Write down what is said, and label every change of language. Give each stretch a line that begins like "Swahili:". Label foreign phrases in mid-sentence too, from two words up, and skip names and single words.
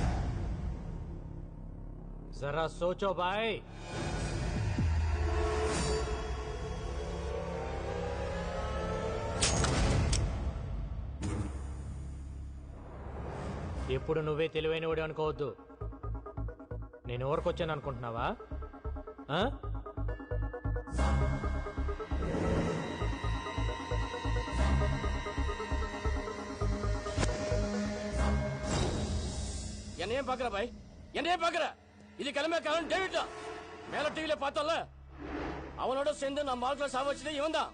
Hindi: ज़रा सोचो भाई.
Telugu: ఎప్పుడు నువ్వే తెలివైనవాడు అనుకోవద్దు. నేను ఊరికొచ్చాను అనుకుంటున్నావా?
Tamil: என்னையும் பாக்குற பாய், என்னையும் பாக்குற. இது கிளம்பிக்காரன் டேவிட் தான். மேல டிவில பார்த்தோம்ல, அவனோட சேர்ந்து நம்ம ஆட்களை சாவச்சது இவன் தான்.